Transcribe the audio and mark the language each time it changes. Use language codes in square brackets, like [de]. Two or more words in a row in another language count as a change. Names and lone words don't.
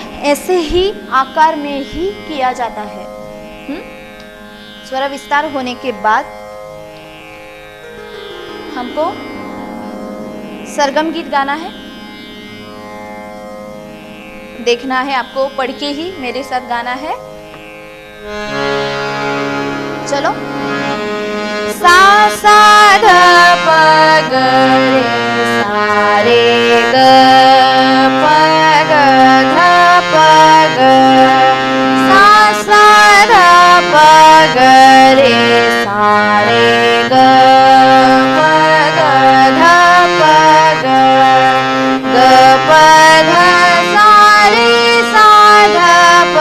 [hi] ऐसे ही आकार में ही किया जाता है। स्वर विस्तार होने के बाद हमको सरगम गीत गाना है। देखना है आपको, पढ़ के ही मेरे साथ गाना है। चलो। सा सा ध प ग रे सा रे ग प ग ध प ग सा सा ध प ग रे सा रे ग प ग ध प ग ग प ध सा रे सा ध प